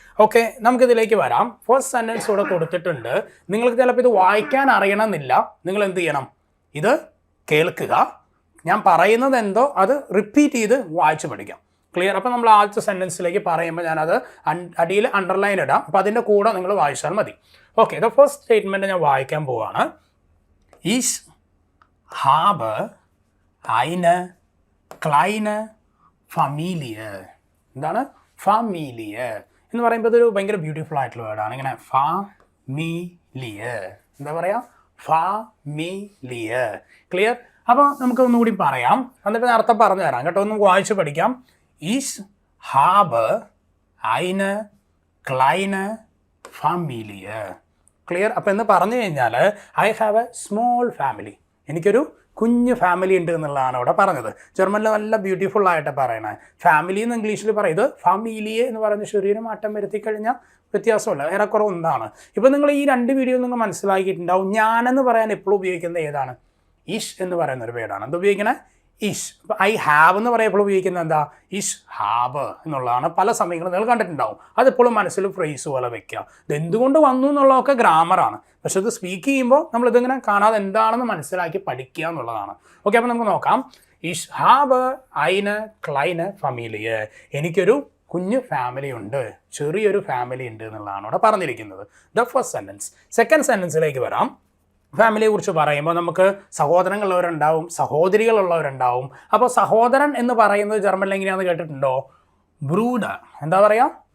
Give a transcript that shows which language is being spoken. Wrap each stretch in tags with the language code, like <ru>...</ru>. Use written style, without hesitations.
<ml>Okay, നമുക്കിതിലേക്ക് വരാം. First sentence ഇവിടെ കൊടുത്തിട്ടുണ്ട്. നിങ്ങൾക്ക് ചിലപ്പോൾ ഇത് വായിക്കാൻ അറിയണമെന്നില്ല. നിങ്ങൾ എന്ത് ചെയ്യണം, ഇത് കേൾക്കുക. ഞാൻ പറയുന്നത് എന്തോ അത് റിപ്പീറ്റ് ചെയ്ത് വായിച്ച് പഠിക്കാം. ക്ലിയർ? അപ്പോൾ നമ്മൾ ആദ്യത്തെ സെൻറ്റൻസിലേക്ക് പറയുമ്പോൾ ഞാനത് അടിയിൽ അണ്ടർലൈൻ ഇടാം. അപ്പോൾ അതിൻ്റെ കൂടെ നിങ്ങൾ വായിച്ചാൽ മതി. ഓക്കെ, ദ ഫസ്റ്റ് സ്റ്റേറ്റ്മെൻറ്റ് ഞാൻ വായിക്കാൻ പോവാണ്.</ml> <de>ഇഷ് ഹാബ് eine kleine Familie.</de> <ml>എന്താണ് ഫാമിലിയ എന്ന് പറയുമ്പോൾ ഇതൊരു ഭയങ്കര ബ്യൂട്ടിഫുൾ ആയിട്ടുള്ള വേർഡാണ്. ഇങ്ങനെ ഫാമിലിയ, എന്താ പറയുക, ഫാമിലിയ. ക്ലിയർ? അപ്പോൾ നമുക്ക് ഒന്നുകൂടി പറയാം, എന്നിട്ട് അർത്ഥം പറഞ്ഞു തരാം കേട്ടോ. ഒന്ന് വായിച്ച് പഠിക്കാം.</ml> <de>ഇഷ് ഹാബ് eine kleine Familie.</de> <ml>ക്ലിയർ? അപ്പോൾ എന്ന് പറഞ്ഞു കഴിഞ്ഞാൽ I have A small family, എനിക്കൊരു കുഞ്ഞു ഫാമിലി ഉണ്ട് എന്നുള്ളതാണ് ഇവിടെ പറഞ്ഞത്. ജർമ്മനിൽ നല്ല ബ്യൂട്ടിഫുൾ ആയിട്ട് പറയണേ. ഫാമിലി എന്ന് ഇംഗ്ലീഷിൽ പറയും, ഇത് ഫാമിലിയെ എന്ന് പറയുന്ന ചെറിയൊരു മാറ്റം വരുത്തി കഴിഞ്ഞാൽ വ്യത്യാസമല്ല, ഏറെക്കുറെ ഒന്നാണ്. ഇപ്പോൾ നിങ്ങൾ ഈ 2 വീഡിയോ നിങ്ങൾ മനസ്സിലാക്കിയിട്ടുണ്ടാവും. ഞാനെന്ന് പറയാൻ എപ്പോഴും ഉപയോഗിക്കുന്നത് ഏതാണ്? ഇഷ് എന്ന് പറയുന്ന ഒരു വേർഡാണ്. എന്ത് ഉപയോഗിക്കണേ? ഇഷ്. ഇപ്പോൾ ഐ ഹാവ് എന്ന് പറയുമ്പോൾ ഉപയോഗിക്കുന്നത് എന്താ? ഇഷ് ഹാബ് എന്നുള്ളതാണ്. പല സമയങ്ങളും നിങ്ങൾ കണ്ടിട്ടുണ്ടാവും. അതെപ്പോഴും മനസ്സിൽ ഫ്രേസ് പോലെ വെക്കുക. ഇത് എന്തുകൊണ്ട് വന്നു എന്നുള്ളതൊക്കെ ഗ്രാമറാണ്. പക്ഷെ ഇത് സ്പീക്ക് ചെയ്യുമ്പോൾ നമ്മളിതിങ്ങനെ കാണാതെ എന്താണെന്ന് മനസ്സിലാക്കി പഠിക്കുക എന്നുള്ളതാണ്. ഓക്കെ, അപ്പോൾ നമുക്ക് നോക്കാം.</ml> <de>ഇഷ് ഹാബ് eine kleine Familie.</de> <ml>എനിക്കൊരു കുഞ്ഞു ഫാമിലി ഉണ്ട്, ചെറിയൊരു ഫാമിലി ഉണ്ട് എന്നുള്ളതാണ് ഇവിടെ പറഞ്ഞിരിക്കുന്നത്. The first sentence. സെക്കൻഡ് സെൻറ്റൻസിലേക്ക് വരാം. ഫാമിലിയെ കുറിച്ച് പറയുമ്പോൾ നമുക്ക് സഹോദരങ്ങളുള്ളവരുണ്ടാവും, സഹോദരികളുള്ളവരുണ്ടാവും. അപ്പോൾ സഹോദരൻ എന്ന് പറയുന്നത് ജർമ്മനിൽ എങ്ങനെയാണെന്ന് കേട്ടിട്ടുണ്ടോ? ബ്രൂഡർ. എന്താ പറയുക?</ml>